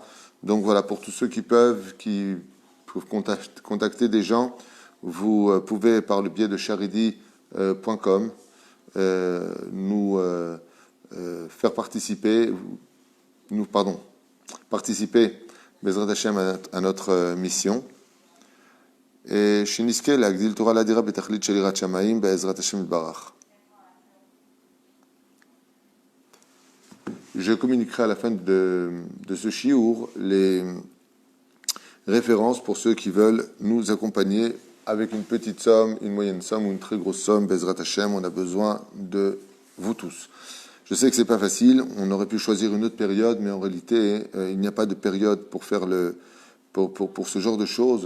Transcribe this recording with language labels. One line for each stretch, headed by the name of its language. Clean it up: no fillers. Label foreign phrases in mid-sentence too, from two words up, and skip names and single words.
French: Donc voilà, pour tous ceux qui peuvent contacter des gens, vous pouvez par le biais de charidi.com nous faire participer
Hebrew: בעזרת השם
French: à notre mission.
Hebrew: Et שנזכה להגדיל תורה לאדירה בתכלית של יראת שמיים בעזרת השם יתברך.
French: Je communiquerai à la fin de ce shiur les références pour ceux qui veulent nous accompagner avec une petite somme, une moyenne somme ou une très grosse somme.
Hebrew: בעזרת השם,
French: on a besoin de vous tous. Je sais que c'est pas facile, on aurait pu choisir une autre période, mais en réalité, il n'y a pas de période pour faire pour ce genre de choses.